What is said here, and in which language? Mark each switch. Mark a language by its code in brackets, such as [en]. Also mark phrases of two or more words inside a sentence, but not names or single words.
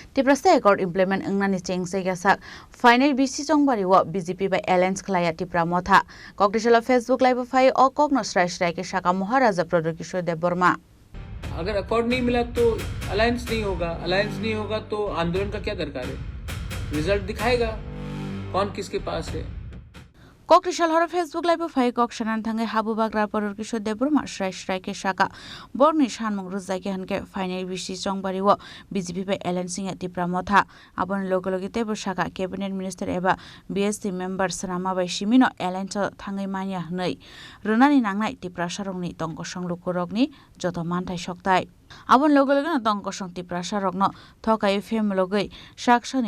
[trp] Tiprasta [en] accord implement [trp] engnani chengse gasak final BC chongbari wo BJP [en] by alliance [trp] khlaya tipra motha kokdishala Facebook live fai o kokno srai ke shaka Maharaja Pradar Kishore Dev Burma [hi] अगर अकॉर्ड नहीं मिला तो अलायंस नहीं होगा तो आंदोलन का क्या दरकार है। रिजल्ट दिखाएगा कौन किसके पास है। [trp] Kokdishal haro Facebook live fai kok shanan thangai Habu Bagra Pradar Kishore Dev Burma srai ke shaka borni shanmung ruzai ke hanke final BC chongbari wo BJP [en] by alliance [trp] singa tipra motha abon logologi tebur shaka [en] cabinet minister [trp] eba BSC member Sanama by Shimino alliance thangai mania hnei runani nangnai tipra sarongni tongko songlukurokni joto manthai soktai abon logologi na tongko song tipra sarokno thokai fem logai shaksani